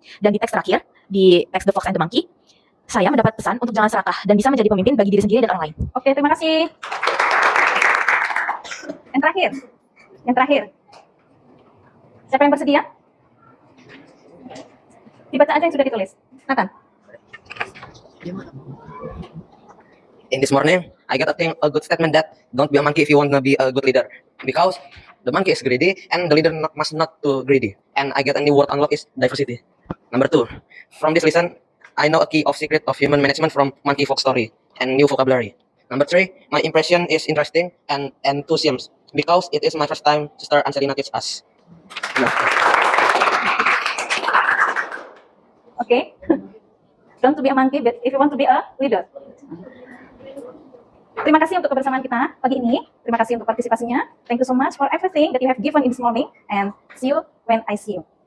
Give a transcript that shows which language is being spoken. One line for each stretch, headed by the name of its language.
Indonesian: Dan di teks terakhir, di teks The Fox and the Monkey, saya mendapat pesan untuk jangan serakah dan bisa menjadi pemimpin bagi diri sendiri dan orang lain. Oke, terima kasih. Yang terakhir. Yang terakhir. Siapa yang bersedia? Dibaca aja yang sudah ditulis. Nathan.
English: In this morning, I got a good statement that don't be a monkey if you want to be a good leader. Because the monkey is greedy and the leader must not too greedy. And I get a new word unlock is diversity. Number 2, from this lesson, I know a key of secret of human management from Monkey Fox story and new vocabulary. Number 3, my impression is interesting and enthusiasm because it is my first time to start Angelina teach us. No.
Indonesian: Oke.
English: Don't to be a monkey, but if you want to be a leader.
Indonesian: Terima kasih untuk kebersamaan kita pagi ini. Terima kasih untuk partisipasinya.
English: Thank you so much for everything that you have given in this morning. And see you when I see you.